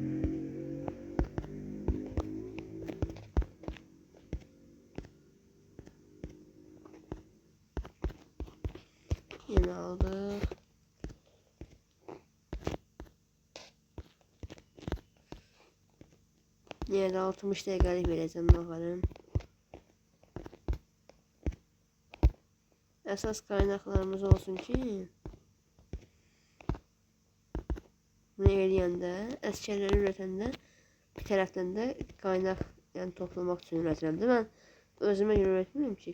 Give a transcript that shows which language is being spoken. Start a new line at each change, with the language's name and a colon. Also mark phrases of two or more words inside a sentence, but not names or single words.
Turkish: Yine aldık. Yine de 60 dakikalık vereceğim bakalım.
Azerbaijani: Esas kaynaklarımız olsun ki bunu eləyəndə, əsgərləri ürətəndə bir tərəfdən də kaynak yəni toplamaq üçün ürətirəm də mən özümə görə
Turkish: üretmiyorum ki.